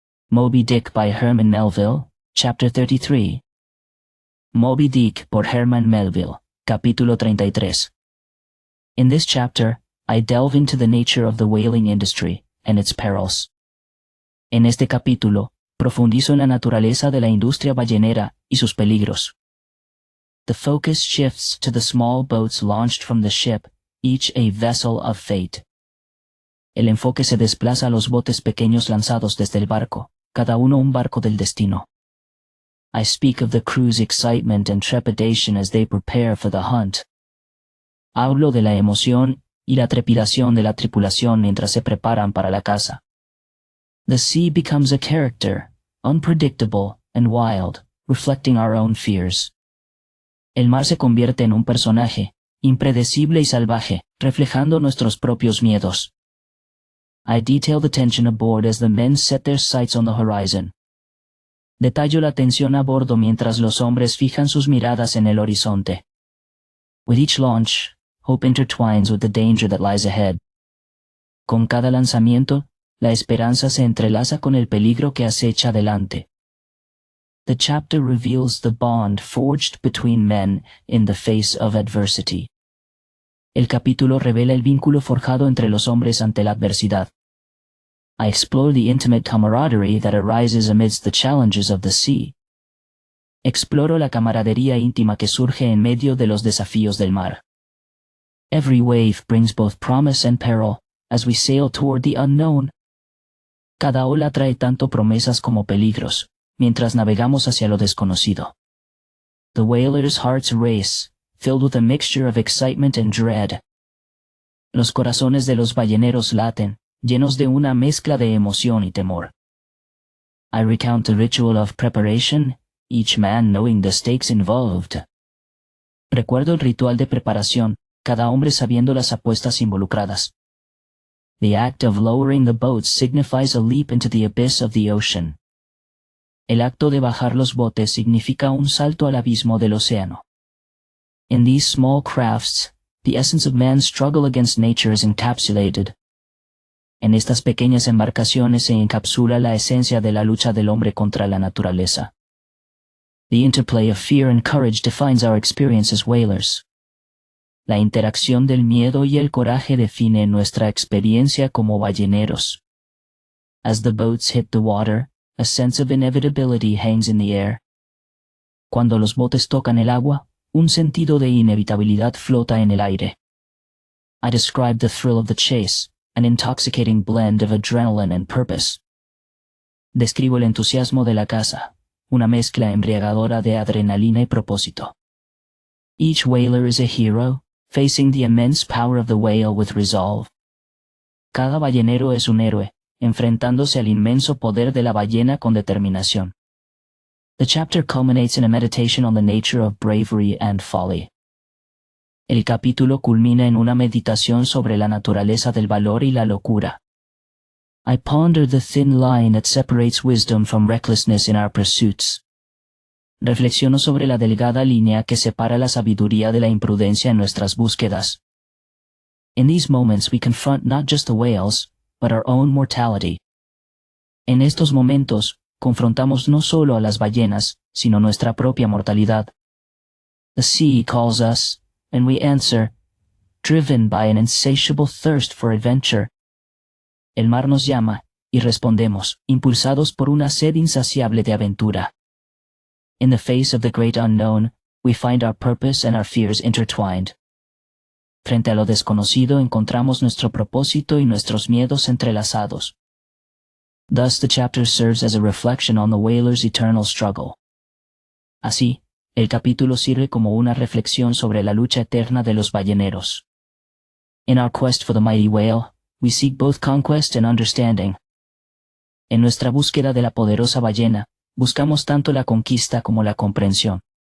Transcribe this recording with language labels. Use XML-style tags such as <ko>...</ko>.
<en>Moby Dick by Herman Melville, Chapter 33.</en> <es>Moby Dick por Herman Melville, Capítulo 33.</es> <en>In this chapter, I delve into the nature of the whaling industry and its perils.</en> <es>En este capítulo, profundizo en la naturaleza de la industria ballenera y sus peligros.</es> <en>The focus shifts to the small boats launched from the ship, each a vessel of fate.</en> <es>El enfoque se desplaza a los botes pequeños lanzados desde el barco, cada uno un barco del destino.</es> <en>I speak of the crew's excitement and trepidation as they prepare for the hunt.</en> <es>Hablo de la emoción y la trepidación de la tripulación mientras se preparan para la caza.</es> <en>The sea becomes a character, unpredictable and wild, reflecting our own fears.</en> <es>El mar se convierte en un personaje, impredecible y salvaje, reflejando nuestros propios miedos.</es> <en>I detail the tension aboard as the men set their sights on the horizon.</en> <es>Detallo la tensión a bordo mientras los hombres fijan sus miradas en el horizonte.</es> <en>With each launch, hope intertwines with the danger that lies ahead.</en> <es>Con cada lanzamiento, la esperanza se entrelaza con el peligro que acecha adelante.</es> <en>The chapter reveals the bond forged between men in the face of adversity.</en> <es>El capítulo revela el vínculo forjado entre los hombres ante la adversidad.</es> <en>I explore the intimate camaraderie that arises amidst the challenges of the sea.</en> <es>Exploro la camaradería íntima que surge en medio de los desafíos del mar.</es> <en>Every wave brings both promise and peril, as we sail toward the unknown.</en> <es>Cada ola trae tanto promesas como peligros, mientras navegamos hacia lo desconocido.</es> <en>The whalers' hearts race, filled with a mixture of excitement and dread.</en> <es>Los corazones de los balleneros laten, llenos de una mezcla de emoción y temor.</es> <en>I recount the ritual of preparation, each man knowing the stakes involved.</en> <es>Recuerdo el ritual de preparación, cada hombre sabiendo las apuestas involucradas.</es> <en>The act of lowering the boats signifies a leap into the abyss of the ocean.</en> <es>El acto de bajar los botes significa un salto al abismo del océano.</es> <en>In these small crafts, the essence of man's struggle against nature is encapsulated.</en> <es>En estas pequeñas embarcaciones se encapsula la esencia de la lucha del hombre contra la naturaleza.</es> <en>The interplay of fear and courage defines our experience as whalers.</en> <es>La interacción del miedo y el coraje define nuestra experiencia como balleneros.</es> <en>As the boats hit the water, a sense of inevitability hangs in the air.</en> <es>Cuando los botes tocan el agua, un sentido de inevitabilidad flota en el aire.</es> <en>I describe the thrill of the chase, an intoxicating blend of adrenaline and purpose.</en> <es>Describo el entusiasmo de la caza, una mezcla embriagadora de adrenalina y propósito.</es> <en>Each whaler is a hero, facing the immense power of the whale with resolve.</en> <es>Cada ballenero es un héroe, enfrentándose al inmenso poder de la ballena con determinación.</es> <en>The chapter culminates in a meditation on the nature of bravery and folly.</en> <es>El capítulo culmina en una meditación sobre la naturaleza del valor y la locura.</es> <en>I ponder the thin line that separates wisdom from recklessness in our pursuits.</en> <es>Reflexiono sobre la delgada línea que separa la sabiduría de la imprudencia en nuestras búsquedas.</es> <en>In these moments we confront not just the whales, but our own mortality.</en> <es>En estos momentos, confrontamos no solo a las ballenas, sino nuestra propia mortalidad.</es> <en>The sea calls us, and we answer, driven by an insatiable thirst for adventure.</en> <es>El mar nos llama, y respondemos, impulsados por una sed insaciable de aventura.</es> <en>In the face of the great unknown, we find our purpose and our fears intertwined.</en> <es>Frente a lo desconocido encontramos nuestro propósito y nuestros miedos entrelazados.</es> <en>Thus the chapter serves as a reflection on the whaler's eternal struggle.</en> <es>Así, el capítulo sirve como una reflexión sobre la lucha eterna de los balleneros.</es> <en>In our quest for the mighty whale, we seek both conquest and understanding.</en> <es>En nuestra búsqueda de la poderosa ballena, buscamos tanto la conquista como la comprensión.</es>